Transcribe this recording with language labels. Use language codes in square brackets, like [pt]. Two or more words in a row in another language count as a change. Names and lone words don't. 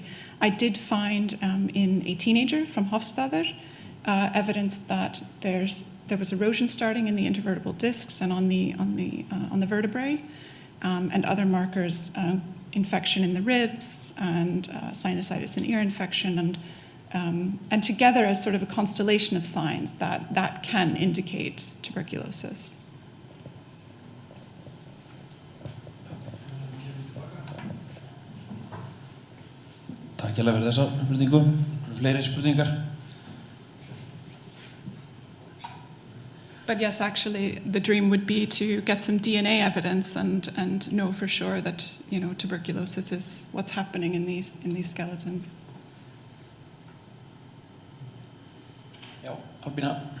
[en] I did find in a teenager from Hofstadter evidence that there was erosion starting in the intervertebral discs and on the vertebrae, and other markers, infection in the ribs and sinusitis and ear infection, and together as sort of a constellation of signs that can indicate tuberculosis. [is] Takk fyrir þessa spurningu. Fleiri spurningar? [en] But yes, actually, the dream would be to get some DNA evidence and know for sure that tuberculosis is what's happening in these skeletons. [is] Já, Albína.